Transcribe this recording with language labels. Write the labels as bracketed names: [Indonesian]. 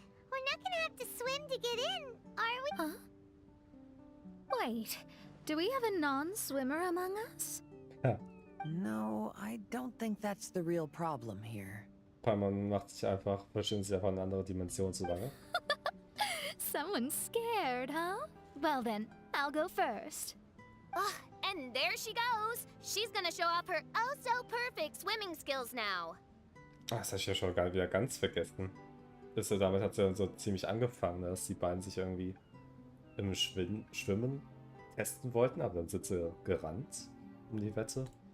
[English] We're not gonna have to swim to get in, are we? Huh? Wait, do we have a non-swimmer among us? [German] Ja. [English] No, I don't think that's the real problem here. [German] Man macht sich einfach, verschwindet sich einfach in eine andere Dimension zu lange. [English] Someone's scared, huh? Well then, I'll go first. Oh, and there she goes. She's gonna show off her oh-so-perfect swimming skills now. [German] Ah, das habe ich ja schon gar wieder ganz vergessen. Damit hat es ja so ziemlich angefangen, ne, dass die beiden sich irgendwie im Schwimmen testen wollten, aber dann sind sie gerannt um die Wette.